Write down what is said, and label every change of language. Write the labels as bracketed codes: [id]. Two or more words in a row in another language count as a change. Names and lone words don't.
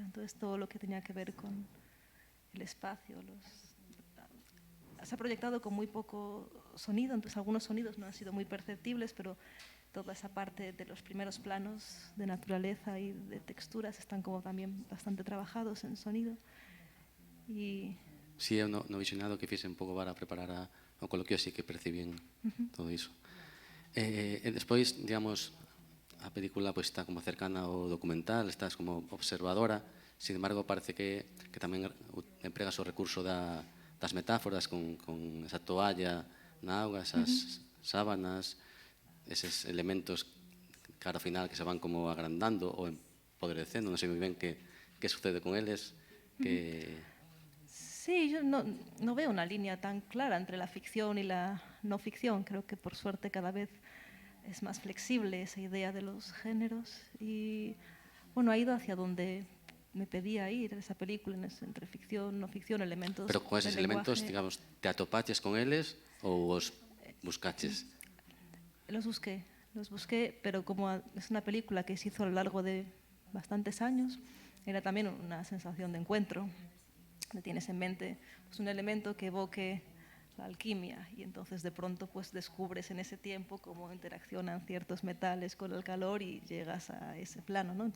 [es] Entonces todo lo que tenía que ver con el espacio, se ha proyectado con muy poco sonido, entonces algunos sonidos no han sido muy perceptibles, pero toda esa parte de los primeros planos de naturaleza y de texturas están como también bastante trabajados en sonido. Y sí, [gl] eu no visionado que fixe un pouco para preparar o coloquio, así que percibín todo iso. E despois, digamos, a película pois está como cercana ao documental, estás como observadora, [es] sin embargo [gl] parece que tamén empregas o recurso das metáforas con esa toalla na auga, esas sábanas, eses elementos cara ao final que se van como agrandando ou empodrecendo, non sei moi ben que sucede con eles, que... [es] Sí, yo no veo una línea tan clara entre la ficción y la no ficción. Creo que por suerte cada vez es más flexible esa idea de los géneros y bueno, ha ido hacia donde me pedía ir esa película, entre ficción, no ficción, elementos. Pero con esos elementos, digamos, [gl] te atopaches con eles ou os buscaches? [es] Los busqué, pero como es una película que se hizo a lo largo de bastantes años, era también una sensación de encuentro. Tienes en mente pues, un elemento que evoque la alquimia y entonces de pronto pues descubres en ese tiempo cómo interaccionan ciertos metales con el calor y llegas a ese plano, ¿no?